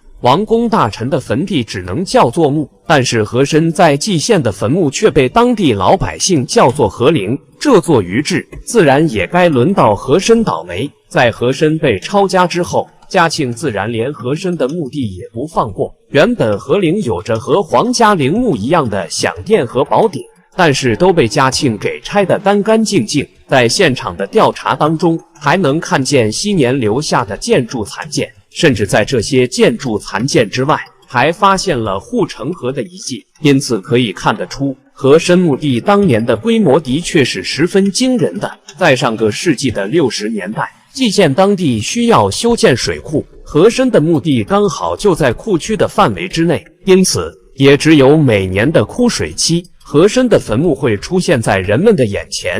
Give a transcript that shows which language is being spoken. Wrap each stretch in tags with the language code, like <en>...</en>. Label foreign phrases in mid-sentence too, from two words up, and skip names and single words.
<zh>王公大臣的墳地只能叫做墓，但是和珅在蓟縣的墳墓卻被當地老百姓叫做和陵。這座於治，自然也該輪到和珅倒霉。在和珅被抄家之後，嘉慶自然連和珅的墓地也不放過。原本和陵有着和皇家陵墓一樣的享殿和寶鼎，但是都被嘉慶給拆得乾乾淨淨。在現場的調查當中，還能看見昔年留下的建築殘件，甚至在這些建築殘件之外，還發現了護城河的遺跡。因此可以看得出，和珅墓地當年的規模的確是十分驚人的。在上個世紀的60年代，蓟縣當地需要修建水庫，和珅的墓地剛好就在庫區的範圍之內，因此也只有每年的枯水期，和珅的墳墓會出現在人們的眼前。</zh>